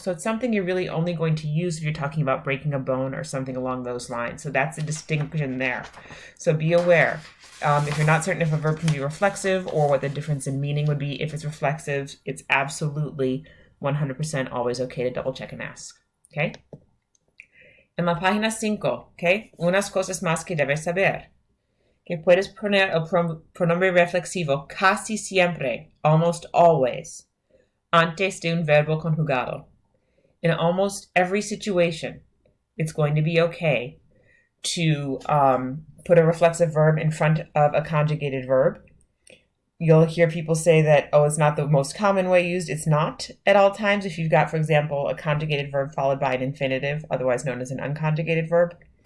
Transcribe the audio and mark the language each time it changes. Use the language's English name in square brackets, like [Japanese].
[English] So it's something you're really only going to use if you're talking about breaking a bone or something along those lines. So that's a distinction there. So be aware. If you're not certain if a verb can be reflexive or what the difference in meaning would be, if it's reflexive, it's absolutely 100% always okay to double check and ask. [Spanish] Okay? En la página 5, okay? Unas cosas más que debes saber. Que puedes poner el pronombre reflexivo casi siempre, [English] almost always, [Spanish] antes de un verbo conjugado. [English] In almost every situation, it's going to be okay to put a reflexive verb in front of a conjugated verb. You'll hear people say that, oh, it's not the most common way used. It's not at all times. If you've got, for example, a conjugated verb followed by an infinitive, otherwise known as an unconjugated verb.